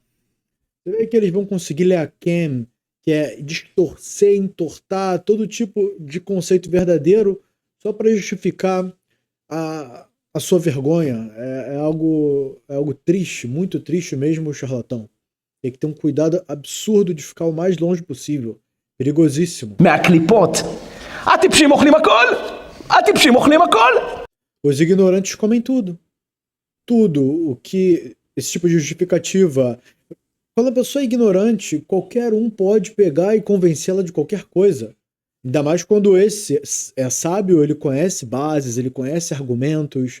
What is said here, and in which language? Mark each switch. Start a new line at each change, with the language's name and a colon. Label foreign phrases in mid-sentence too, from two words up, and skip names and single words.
Portuguese: Você vê que eles vão conseguir Leakem, que é distorcer, entortar todo tipo de conceito verdadeiro só para justificar a sua vergonha. É algo triste, muito triste mesmo, o charlatão. Tem que ter um cuidado absurdo de ficar o mais longe possível. Perigosíssimo.
Hebrew: מהקליפות. הטיפשים אוכלים הכל! הטיפשים אוכלים הכל!
Portuguese: Os ignorantes comem tudo. Tudo o que esse tipo de justificativa. Quando a pessoa é ignorante, qualquer um pode pegar e convencê-la de qualquer coisa. Ainda mais quando esse é sábio, ele conhece bases, ele conhece argumentos.